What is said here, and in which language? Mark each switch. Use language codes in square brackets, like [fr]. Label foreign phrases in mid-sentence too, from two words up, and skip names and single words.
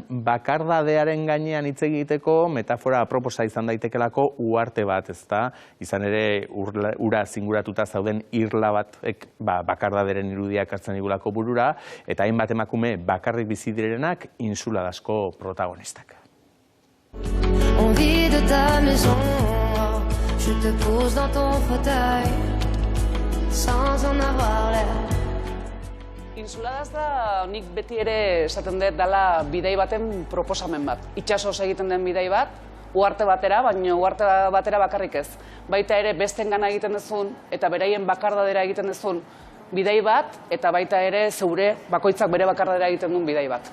[eu] Bakardadearen gainean hitz egiteko metafora aproposa izan daitekelako uharte bat, ezta? Izan ere ura zinguratuta zauden irla bat bakardaderen irudiak hartzen digulako burura, eta hainbat emakume bakarrik bizi direnak Insuladasko protagonistak. [fr] On vit de ta maison, je te pose dans ton fauteuil, sans en avoir l'air. [eu] Insuladas da, nik beti ere esaten dut dela bidei baten proposamen bat. Itxasoz egiten den bidei bat, uharte batera, baina uharte batera bakarrik ez. Baita ere bestengana egiten duzun eta beraien bakardadera egiten duzun bidei bat, eta baita ere zeure bakoitzak bere bakardadera egiten duen bidei bat.